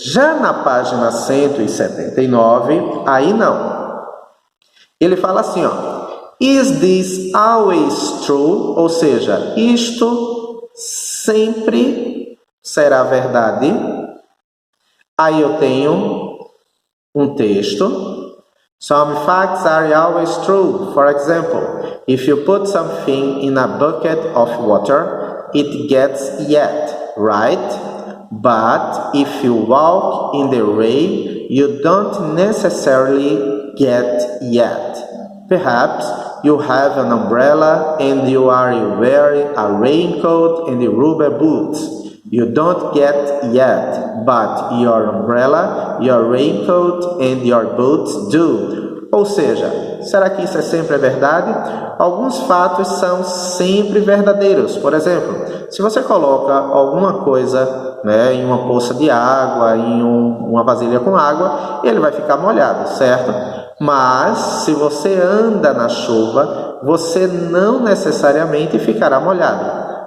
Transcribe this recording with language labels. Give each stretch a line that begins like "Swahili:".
Portuguese: Já na página 179, aí não. Ele fala assim, ó.
English: Is this always true?
Portuguese: Ou seja, isto sempre será verdade. Aí eu tenho um texto.
English: Some facts are always true. For example, if you put something in a bucket of water, it gets wet, right? But if you walk in the rain, you don't necessarily get wet. Perhaps you have an umbrella and you are wearing a raincoat and rubber boots. You don't get wet, but your umbrella, your raincoat and your boots do.
Portuguese: Ou seja, será que isso é sempre verdade? Alguns fatos são sempre verdadeiros. Por exemplo, se você coloca alguma coisa, né, em uma poça de água, em uma vasilha com água, ele vai ficar molhado, certo? Mas se você anda na chuva, você não necessariamente ficará molhado.